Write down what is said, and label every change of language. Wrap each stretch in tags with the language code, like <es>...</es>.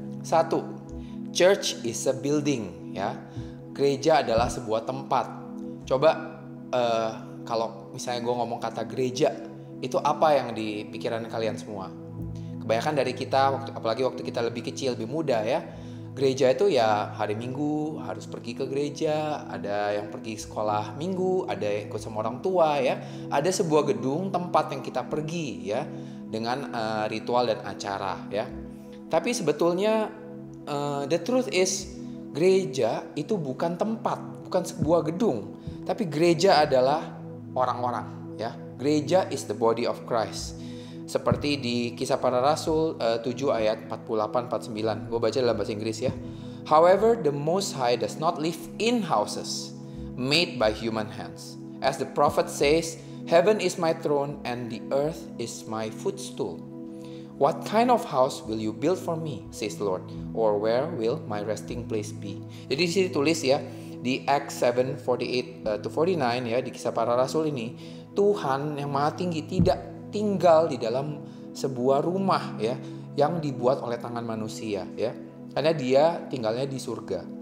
<en>Satu, church is a building ya.</en> <id>Gereja adalah sebuah tempat. Coba kalau misalnya gue ngomong kata gereja, itu apa yang di pikiran kalian semua? Kebanyakan dari kita, apalagi waktu kita lebih kecil, lebih muda ya, gereja itu ya hari Minggu harus pergi ke gereja, ada yang pergi sekolah Minggu, ada yang ikut sama orang tua ya. Ada sebuah gedung tempat yang kita pergi ya dengan ritual dan acara ya. Tapi sebetulnya</id> <en>the truth is</en> <id>gereja itu bukan tempat, bukan sebuah gedung, tapi gereja adalah orang-orang ya.</id> <en>Gereja is the body of Christ.</en> <id>Seperti di Kisah Para Rasul 7 ayat 48-49. Gue baca dalam bahasa Inggris ya.</id> <en>However, the Most High does not live in houses made by human hands. As the prophet says, heaven is my throne and the earth is my footstool. What kind of house will you build for me, says the Lord, or where will my resting place be?</en> <id>Jadi di sini tulis ya, di Acts 7:48-49 ya, di Kisah Para Rasul ini, Tuhan yang Maha Tinggi tidak tinggal di dalam sebuah rumah ya yang dibuat oleh tangan manusia ya, karena dia tinggalnya di surga.</id>